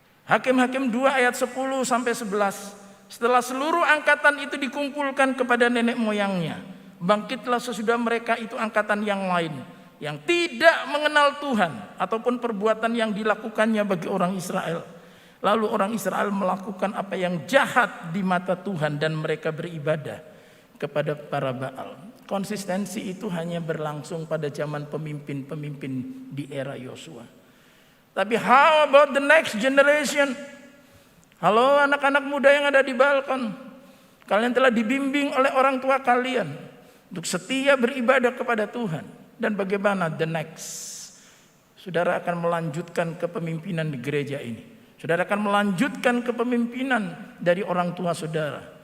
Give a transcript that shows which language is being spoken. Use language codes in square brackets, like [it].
[id] Hakim-Hakim 2 ayat 10 sampai 11. Setelah seluruh angkatan itu dikumpulkan kepada nenek moyangnya, bangkitlah sesudah mereka itu angkatan yang lain, yang tidak mengenal Tuhan ataupun perbuatan yang dilakukannya bagi orang Israel. Lalu orang Israel melakukan apa yang jahat di mata Tuhan dan mereka beribadah kepada para Baal. Konsistensi itu hanya berlangsung pada zaman pemimpin-pemimpin di era Yosua. Tapi [en] how about the next generation? [id] Halo anak-anak muda yang ada di balkon. Kalian telah dibimbing oleh orang tua kalian untuk setia beribadah kepada Tuhan. Dan bagaimana [en] the next? [id] Saudara akan melanjutkan kepemimpinan di gereja ini. Saudara akan melanjutkan kepemimpinan dari orang tua saudara.